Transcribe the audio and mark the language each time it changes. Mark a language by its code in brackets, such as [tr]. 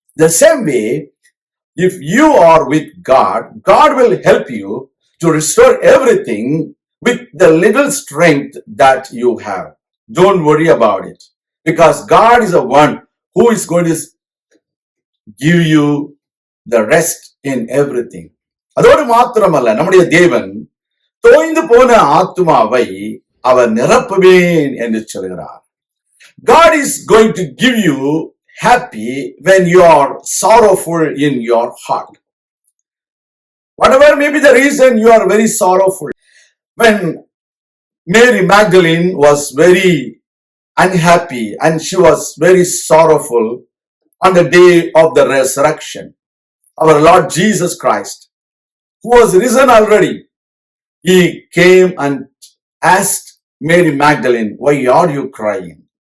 [en] The same way, if you are with God, God will help you to restore everything with the little strength that you have. Don't worry about it, because God is the one who is going to give you the rest in everything. [ta] அதோடு மாத்திரமல்ல, நம்முடைய தேவன் தோய்ந்து போன ஆத்துமாவை அவர் நிரப்புவேன் என்று சொல்கிறார். [en] God is going to give you happy when you are sorrowful in your heart. Whatever may be the reason you are very sorrowful. When Mary Magdalene was very unhappy and she was very sorrowful on the day of the resurrection, our Lord Jesus Christ, who was risen already, he came and asked Mary Magdalene, why are you crying?